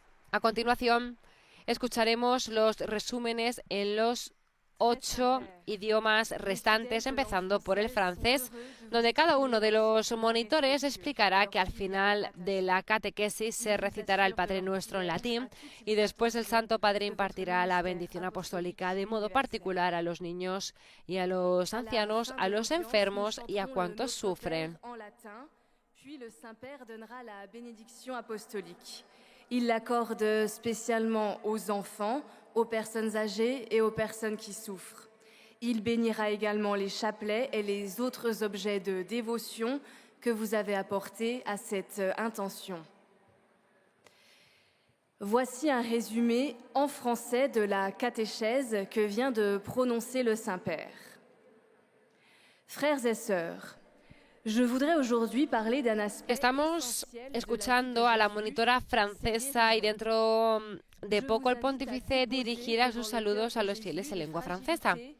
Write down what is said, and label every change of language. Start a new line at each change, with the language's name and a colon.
Spanish: A continuación, escucharemos los resúmenes en los 8 idiomas restantes, empezando por el francés, donde cada uno de los monitores explicará que al final de la catequesis se recitará el Padre Nuestro en latín y después el Santo Padre impartirá la bendición apostólica de modo particular a los niños y a los ancianos, a los enfermos y a cuantos sufren.
French: Puis le Saint-Père donnera la bénédiction apostolique. Il l'accorde spécialement aux enfants, aux personnes âgées et aux personnes qui souffrent. Il bénira également les chapelets et les autres objets de dévotion que vous avez apportés à cette intention. Voici un résumé en français de la catéchèse que vient de prononcer le Saint-Père. Frères et sœurs, je voudrais aujourd'hui parler d'un aspect.
Spanish: Estamos escuchando a la monitora francesa y dentro de poco el pontífice dirigirá sus saludos a los fieles en lengua francesa.